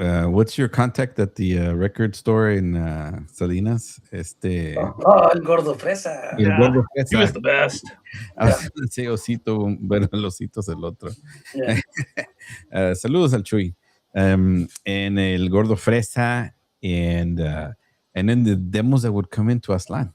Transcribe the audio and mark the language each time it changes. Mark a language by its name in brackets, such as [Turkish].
[English] What's your contact at the record store in Salinas? [Spanish] El Gordo Fresa. El Gordo Fresa. [English] He was the best. [Spanish] Sí, Osito, bueno, el Osito es el otro. Yeah. Saludos al Chuy. [English] And el Gordo Fresa, and then the demos that would come into Aslan.